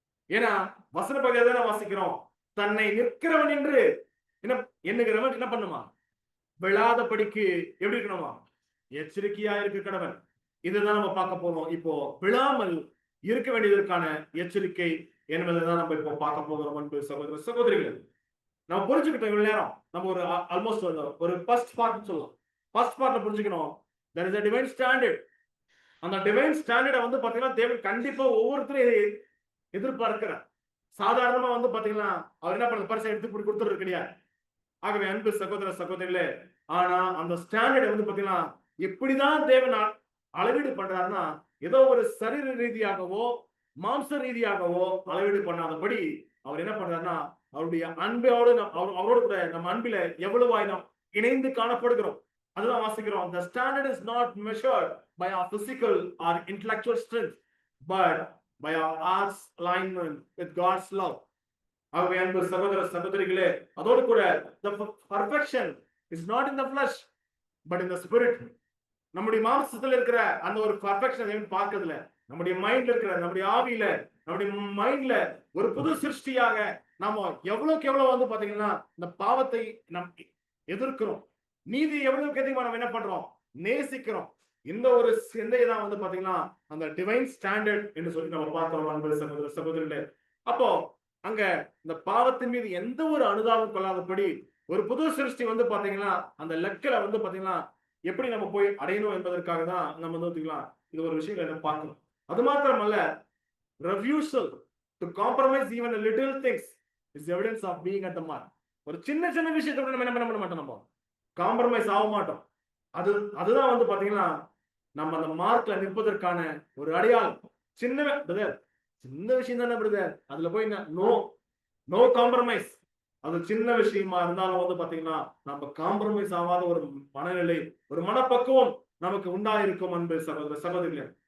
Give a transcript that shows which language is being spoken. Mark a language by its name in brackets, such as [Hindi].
[Tamil] ஏன்னா வசன பகுதியை தான் வாசிக்கிறோம், தன்னை நிற்கிறவன் என்று எண்ணுகிறவன் என்ன பண்ணுமா, விழாத படிக்கு எப்படி இருக்கணுமா, எச்சரிக்கையா இருக்க கடவன். இதுதான் நம்ம பார்க்க போறோம். இப்போ விழாமல் இருக்க வேண்டியதற்கான எச்சரிக்கை என்பதைதான் நம்ம இப்போ பார்க்க போகிறோம். அன்பு சகோதர சகோதரிகள், நம்ம புரிஞ்சுக்கிட்டோம். இவ்வளவு நேரம் நம்ம ஒரு ஆல்மோஸ்ட் ஒரு ஃபர்ஸ்ட் பார்ட் சொல்லலாம். ஃபர்ஸ்ட் பார்ட்ல புரிஞ்சுக்கணும், [English] there is a divine standard. [Tamil] அந்த டிவைன் ஸ்டாண்டர்டை வந்து பாத்தீங்கன்னா தேவன் கண்டிப்பா ஒவ்வொருத்தரும் எதிர்பார்க்கிறார். சாதாரணமா வந்து பாத்தீங்கன்னா அவர் என்ன பண்ண பரிசை எடுத்து கொடுத்துறது கிடையாது. ஆகவே அன்பு சகோதர சகோதரிகளே, ஆனா அந்த ஸ்டாண்டர்டை வந்து பாத்தீங்கன்னா எப்படிதான் தேவன் அளவீடு பண்றாருன்னா, ஏதோ ஒரு சரீர ரீதியாகவோ மாம்ச ரீதியாகவோ அளவீடு பண்ணாதபடி அவர் என்ன பண்றாருன்னா, அவருடைய அன்போடு அவரோடு கூட நம்ம அன்பில எவ்வளவாய் நாம் இணைந்து காணப்படுகிறோம். அதுதான் வாசிக்கிறோம். [English] The standard is not measured by our physical or intellectual strength, but by our heart's alignment with God's love. [Tamil] ஆகவே அன்பு சகோதர சகோதரிகளே, அதோடு கூட [English] the perfection is not in the flesh but in the spirit. [Tamil] நம்முடைய மாம்சத்துல இருக்கிற அந்த ஒரு பர்ஃபெக்ஷன் பார்க்கிறதுல நம்முடைய மைண்ட்ல இருக்கிற, நம்முடைய ஆவியில, நம்முடைய மைண்ட்ல ஒரு புது சிருஷ்டியாக நாம எவ்வளவுக்கு எவ்வளவு வந்து பாத்தீங்கன்னா இந்த பாவத்தை நம் எதிர்க்கிறோம், நீதி எவ்வளவுக்கு அதிகமா நம்ம என்ன பண்றோம், நேசிக்கிறோம். இந்த ஒரு சிந்தை தான் வந்து பாத்தீங்கன்னா அந்த டிவைன் ஸ்டாண்டர்ட் என்று சொல்லி நம்ம பார்க்கிறோம் அன்பு சகோதர சகோதரிகளே. அப்போ அங்க இந்த பாவத்தின் மீது எந்த ஒரு அனுதாபம் கொள்ளாதபடி ஒரு புது சிருஷ்டி வந்து பாத்தீங்கன்னா அந்த லெக்கல வந்து பாத்தீங்கன்னா எப்படி நம்ம போய் அடையணும் என்பதற்காக தான் நம்ம வந்து பாத்தீங்கன்னா இது ஒரு விஷயம் என்ன பார்க்கணும். அது மாத்திரமல்ல, [English] refusal to compromise even a little things is evidence of being at the mark. [Tamil] ஒரு சின்ன சின்ன விஷயத்தை கூட நம்ம என்ன பண்ண மாட்டோம், நம்ம காம்ப்ரமைஸ் ஆக மாட்டோம். அதுதான் வந்து பாத்தீங்கன்னா நம்ம அந்த மார்க்ல நிற்பதற்கான ஒரு அடையாளம். சின்ன பிரதர், சின்ன விஷயம் தானே பிரதர், அதுல போய் நோ நோ காம்ப்ரமைஸ். அது சின்ன விஷயமா இருந்தாலும் வந்து பாத்தீங்கன்னா நம்ம காம்ப்ரமைஸ் ஆகாத ஒரு மனநிலை, ஒரு மனப்பக்குவம் நமக்கு உண்டாயிருக்கும் அன்பு சகோதர சகோதரிகளே.